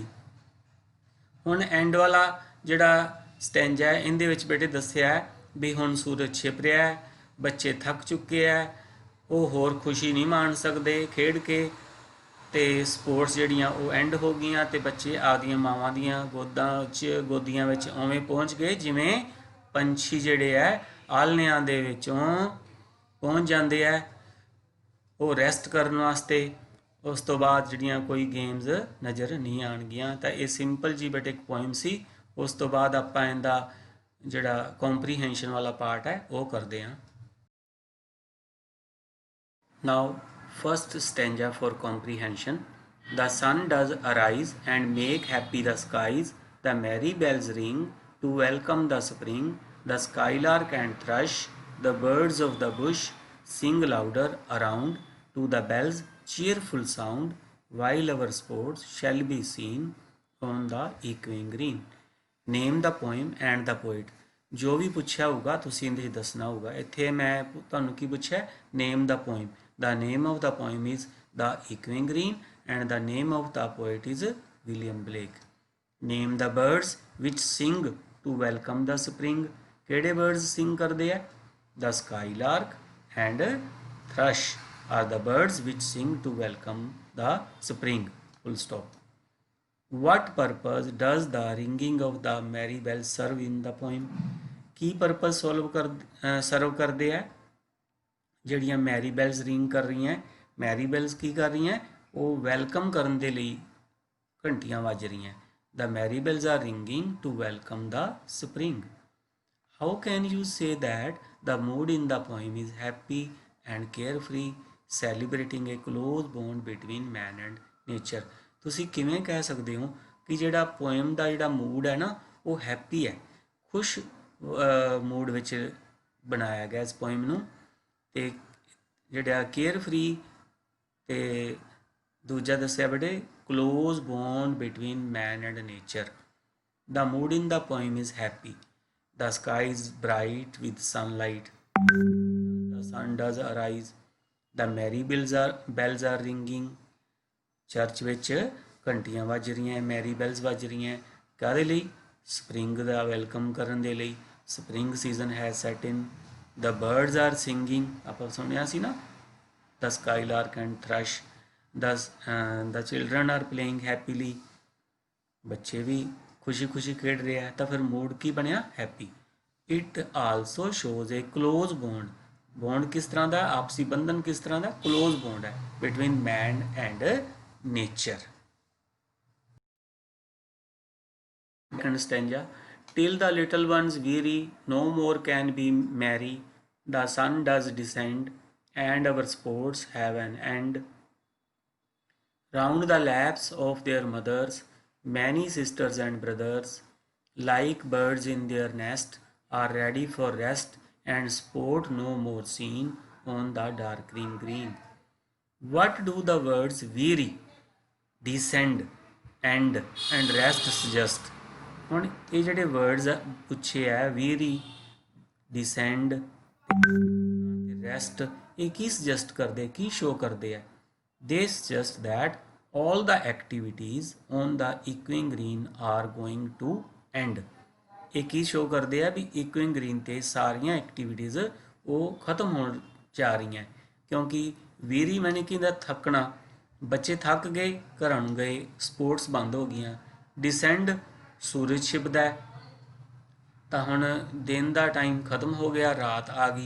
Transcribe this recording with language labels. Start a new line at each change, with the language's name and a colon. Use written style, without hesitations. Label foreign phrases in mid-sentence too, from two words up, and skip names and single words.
Punjabi: ਹੁਣ ਐਂਡ ਵਾਲਾ ਜਿਹੜਾ ਸਟੈਂਜਾ ਹੈ ਇਹਦੇ ਵਿੱਚ ਬੇਟੇ ਦੱਸਿਆ ਵੀ ਹੁਣ ਸੂਰਜ ਛਿਪ ਰਿਹਾ ਹੈ, ਬੱਚੇ ਥੱਕ ਚੁੱਕੇ ਹੈ, ਉਹ ਹੋਰ ਖੁਸ਼ੀ ਨਹੀਂ ਮਾਣ ਸਕਦੇ ਖੇਡ ਕੇ, ਤੇ ਸਪੋਰਟਸ ਜਿਹੜੀਆਂ ਉਹ ਐਂਡ ਹੋ ਗਈਆਂ ਤੇ ਬੱਚੇ ਆਪਦੀਆਂ ਮਾਵਾਂ ਦੀਆਂ ਗੋਦੀਆਂ ਵਿੱਚ ਉਵੇਂ ਪਹੁੰਚ ਗਏ ਜਿਵੇਂ ਪੰਛੀ ਜਿਹੜੇ ਹੈ ਆਲ੍ਹਣਿਆਂ ਦੇ ਵਿੱਚੋਂ ਪਹੁੰਚ ਜਾਂਦੇ ਹੈ ਉਹ ਰੈਸਟ ਕਰਨ ਵਾਸਤੇ। ਉਸ ਤੋਂ ਬਾਅਦ ਜਿਹੜੀਆਂ ਕੋਈ ਗੇਮਸ ਨਜ਼ਰ ਨਹੀਂ ਆਉਣਗੀਆਂ। ਤਾਂ ਇਹ ਸਿੰਪਲ ਜੀ ਬਟ ਇੱਕ ਪੋਇਮ ਸੀ। ਉਸ ਤੋਂ ਬਾਅਦ ਆਪਾਂ ਇਹਦਾ ਜਿਹੜਾ ਕੰਪਰੀਹੈਂਸ਼ਨ ਵਾਲਾ ਪਾਰਟ ਹੈ ਉਹ ਕਰਦੇ ਹਾਂ।
English: Now first stanza for comprehension. The sun does arise and make happy the skies. The merry bells ring to welcome the spring. The skylark and thrush, the birds of the bush, sing louder around to the bells' cheerful sound, while our sports shall be seen on the echoing green. Name the poem and the poet.
Punjabi: ਜੋ ਵੀ ਪੁੱਛਿਆ ਹੋਊਗਾ ਤੁਸੀਂ ਇਹਦੇ 'ਚ ਦੱਸਣਾ ਹੋਊਗਾ। ਇੱਥੇ ਮੈਂ ਤੁਹਾਨੂੰ ਕੀ ਪੁੱਛਿਆ, ਨੇਮ ਦਾ ਪੋਇਮ।
English: The name of the poem is The Echoing Green and the name of the poet is William Blake. Name the birds which sing to welcome the spring.
Punjabi: ਕਿਹੜੇ
English: birds sing
Punjabi: ਕਰਦੇ ਆ?
English: The skylark and thrush are the birds which sing to welcome the spring. Full stop. What purpose does the ringing of the merry bells serve in the poem?
Punjabi: ਕੀ
English: purpose serve
Punjabi: ਕਰਦੇ ਆ? ਜਿਹੜੀਆਂ
English: merry bells ring
Punjabi: ਕਰ ਰਹੀਆਂ,
English: merry bells
Punjabi: ਕੀ ਕਰ ਰਹੀਆਂ, ਉਹ ਵੈਲਕਮ ਕਰਨ ਦੇ ਲਈ ਘੰਟੀਆਂ ਵੱਜ ਰਹੀਆਂ।
English: The merry bells are ringing to welcome the spring. How can you say that the mood in the poem is happy and care free celebrating a close bond between man and nature.
Punjabi: ਤੁਸੀਂ ਕਿਵੇਂ ਕਹਿ ਸਕਦੇ ਹੋ ਕਿ ਜਿਹੜਾ ਪੋਇਮ ਦਾ ਜਿਹੜਾ ਮੂਡ ਹੈ ਨਾ ਉਹ ਹੈਪੀ ਹੈ, ਖੁਸ਼ ਮੂਡ ਵਿੱਚ ਬਣਾਇਆ ਗਿਆ ਇਸ ਪੋਇਮ ਨੂੰ। ਤੇ ਜਿਹੜਾ
English: care free
Punjabi: ਤੇ ਦੂਜਾ ਦੱਸਿਆ ਬੇਟੇ
English: close bond between man and nature. The mood in the poem is happy. The sky is bright with sunlight. The sun does arise. The merry bells are ringing.
Punjabi: ਚਰਚ ਵਿੱਚ ਘੰਟੀਆਂ ਵੱਜ ਰਹੀਆਂ,
English: merry bells
Punjabi: ਵੱਜ ਰਹੀਆਂ। ਕਾਹਦੇ ਲਈ? ਸਪਰਿੰਗ ਦਾ ਵੈਲਕਮ ਕਰਨ ਦੇ ਲਈ।
English: spring season ਹੈ set in. The birds are singing,
Punjabi: ਆਪਾਂ ਸੁਣਿਆ ਸੀ ਨਾ,
English: the skylark and thrush. The children are playing happily,
Punjabi: ਬੱਚੇ ਵੀ ਖੁਸ਼ੀ ਖੁਸ਼ੀ ਖੇਡ ਰਹੇ ਆ। ਤਾਂ ਫਿਰ ਮੂਡ ਕੀ ਬਣਿਆ?
English: Happy. It also shows a close bond.
Punjabi: ਬੌਂਡ ਕਿਸ ਤਰ੍ਹਾਂ ਦਾ? ਆਪਸੀ ਬੰਧਨ ਕਿਸ ਤਰ੍ਹਾਂ ਦਾ?
English: close bond
Punjabi: ਹੈ
English: between man and nature. Second stanza. Till the little ones weary, no more can be merry. The sun does descend, and our sports have an end. Round the laps of their mothers, many sisters and brothers, like birds in their nest, are ready for rest, and sport no more seen on the darkening green. What do the words weary, descend, end and rest suggest?
Punjabi: ਹੁਣ ਇਹ ਜਿਹੜੇ ਵਰਡਸ ਪੁੱਛੇ ਆ,
English: weary, descend
Punjabi: ਤੇ ਰੈਸਟ, ਇਹ ਕੀ ਸੁਜੈਸਟ ਕਰਦੇ, ਕੀ ਸ਼ੋ ਕਰਦੇ ਆ?
English: They suggest that all the activities on the echoing green are going to end.
Punjabi: ਇਹ ਕੀ ਸ਼ੋ ਕਰਦੇ ਆ? ਵੀ
English: echoing green
Punjabi: ਤੇ ਸਾਰੀਆਂ ਐਕਟੀਵਿਟੀਜ਼ ਉਹ ਖਤਮ ਹੋਣ ਜਾ ਰਹੀਆਂ, ਕਿਉਂਕਿ
English: weary means
Punjabi: ਕੀ ਹੁੰਦਾ? ਥੱਕਣਾ। ਬੱਚੇ ਥੱਕ ਗਏ, ਘਰਾਂ ਨੂੰ ਗਏ, ਸਪੋਰਟਸ ਬੰਦ ਹੋ ਗਈਆਂ। ਡਿਸੈਂਡ, ਸੂਰਜ ਛਿਪਦਾ ਤਾਂ ਹੁਣ ਦਿਨ ਦਾ ਟਾਈਮ ਖਤਮ ਹੋ ਗਿਆ, ਰਾਤ ਆ ਗਈ।